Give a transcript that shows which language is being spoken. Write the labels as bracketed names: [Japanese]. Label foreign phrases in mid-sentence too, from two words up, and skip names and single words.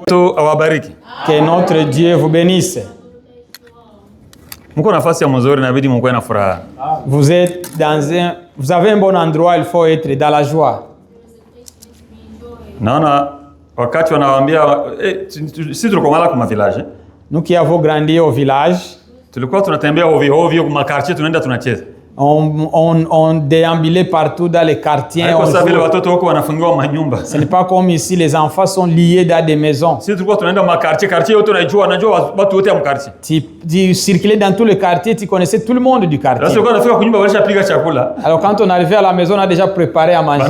[Swahili] wetu awabariki. [French] Que notre Dieu vous bénisse. [Swahili] Mko nafasi ya mzuri inabidi mko na furaha. [French] Vous avez un bon endroit, il faut être dans la joie. [Swahili] Naona wakati wanawaambia sisi tulikuwa mala kwa village. [French] Nous qui avons grandi au village, [Swahili] tulikuwa tunatembea ovyo ovyo kwa quartier tunaenda tunacheza. [French] On déambulait partout dans les quartiers. Ce n'est pas comme ici, les enfants sont liés dans des maisons. Tu circulais dans tout le quartier, tu connaissais tout le monde du quartier. Alors quand on arrivait à la maison, on a déjà préparé à manger.